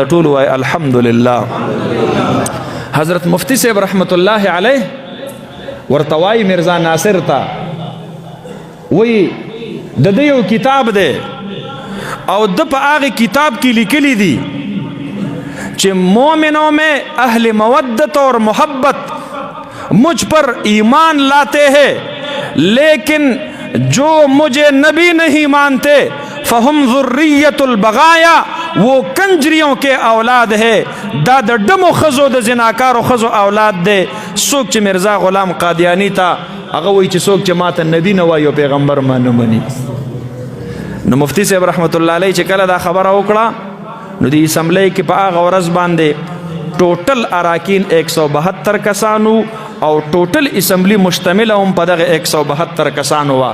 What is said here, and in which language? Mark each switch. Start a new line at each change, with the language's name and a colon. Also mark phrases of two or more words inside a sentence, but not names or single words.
Pashto: ټول وای الحمدلله. حضرت مفتی صاحب
Arabic: رحمت الله علیه
Pashto: ورتوای مرزا ناصر تا وی د دې یو کتاب دی او د په هغه کتاب کې لیکلي دي چې
Urdu: مومنوں میں اہل مودت اور محبت مجھ پر ایمان لاتے ہیں لیکن جو مجھے نبی نہیں مانتے
Arabic: فہم ذریت البغایا
Urdu: وہ کنجریوں کے اولاد ہے.
Pashto: دا د ډمو خزو د زناکارو خزو اولاد دی. څوک چې مرزا غلام قادیانی تا هغه وایي چې څوک چې ماته نبی نه وایي او پیغمبر ما نه مني. نو مفتی صاحب
Arabic: رحمت الله علیه
Pashto: چې کله دا خبره وکړه نو د اسمبلی کې په هغه ورځ باندې ټوټل اراکین 172 کسانو او ټوټل اسمبلی مشتمل هم په دغه 172 کسانو وا.